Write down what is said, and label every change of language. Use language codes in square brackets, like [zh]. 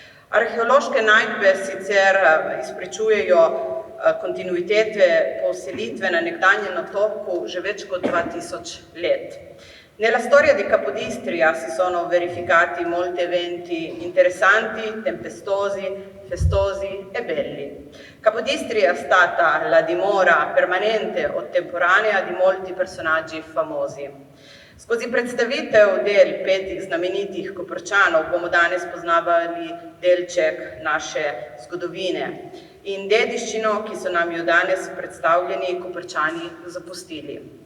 [sl] Arheološke najdbe sicer izpričujejo kontinuitete poselitve na nekdanjem otoku že več kot 2000 let. [it] Nella storia di Capodistria si sono verificati molti eventi interessanti, tempestosi, festosi e belli. Capodistria è stata la dimora permanente o temporanea di molti personaggi famosi. [sl] Skozi predstavitev del petih znamenitih Koprčanov bomo danes poznavali delček naše zgodovine in dediščino, ki so nam jo danes predstavljeni Koprčani zapustili.